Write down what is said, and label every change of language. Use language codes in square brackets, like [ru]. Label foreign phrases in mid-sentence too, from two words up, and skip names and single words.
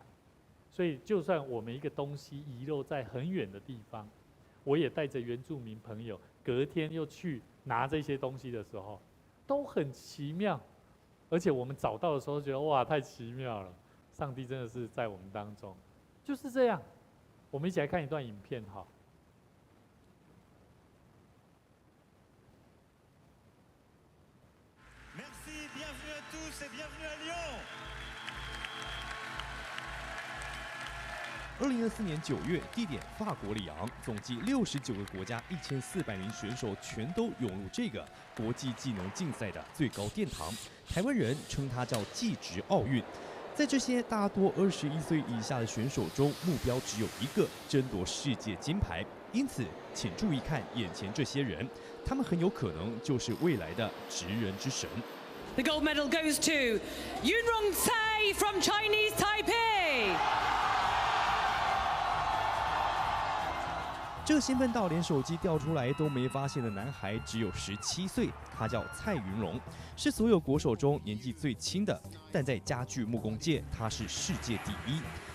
[zh] 所以就算我们一个东西遗落在很远的地方，我也带着原住民朋友隔天又去拿这些东西的时候，都很奇妙。而且我们找到的时候觉得哇，太奇妙了，上帝真的是在我们当中。就是这样，我们一起来看一段影片 [fr] Merci, bienvenue à tous et bienvenue à Lyon. [zh] 2024 年9月，地点法国里昂，总计69个国家1400名选手全都涌入这个国际技能竞赛的最高殿堂。台湾人称它叫技职奥运。在这些大多21岁以下的选手中，目标只有一个，争夺世界金牌。因此，请注意看眼前这些人，他们很有可能就是未来的职人之神。 [en] The gold medal goes to Yunrong Tsai from Chinese Taipei. [zh] 这个兴奋到连手机调出来都没发现的男孩只有17岁，他叫蔡云龙，是所有国手中年纪最轻的，但在家具木工界他是世界第一。